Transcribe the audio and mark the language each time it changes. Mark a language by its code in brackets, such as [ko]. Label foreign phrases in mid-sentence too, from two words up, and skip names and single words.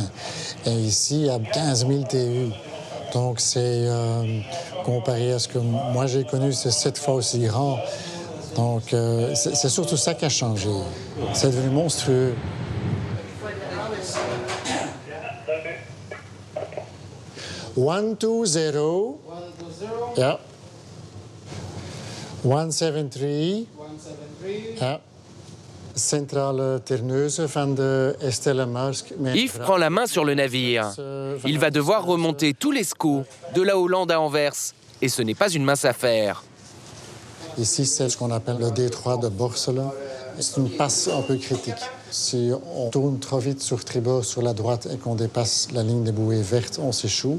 [fr] Et ici, il y a 15 000 TU. Donc c'est, comparé à ce que moi j'ai connu, c'est 7 fois aussi grand. Donc c'est surtout ça qui a changé. C'est devenu monstrueux. 120. [nl] Ja. 173. Ja. Centrale Terneuse van de Estelle Maersk. [fr] Yves prend la main sur le navire. Il va devoir remonter tous les SCO de la Hollande à Anvers. Et ce n'est pas une mince affaire. Ici, c'est ce qu'on appelle le détroit de Borssele. C'est une passe un peu critique. Si on tourne trop vite sur tribord, sur la droite, et qu'on dépasse la ligne des bouées vertes, on s'échoue.